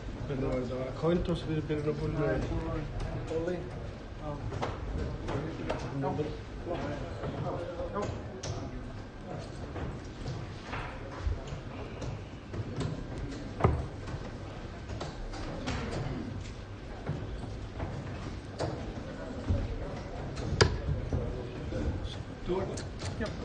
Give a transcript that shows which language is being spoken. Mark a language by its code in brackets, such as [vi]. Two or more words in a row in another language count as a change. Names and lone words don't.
[en] Coin toss [sv] blir det nog med. Ollie. [en] No. No. Yep.